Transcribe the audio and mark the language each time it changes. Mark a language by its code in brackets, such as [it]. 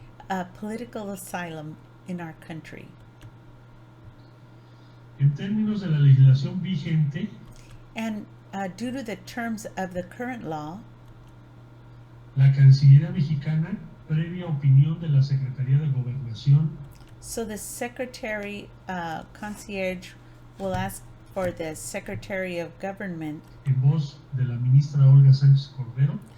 [en] a political asylum in our country. [es] En términos de la legislación vigente, [en] And due to the terms of the current law, [es] la Cancillería mexicana, previa opinión de la Secretaría de Gobernación, [en] so the Secretary Concierge will ask for the Secretary of Government, [es] en voz de la ministra Olga Sánchez Cordero,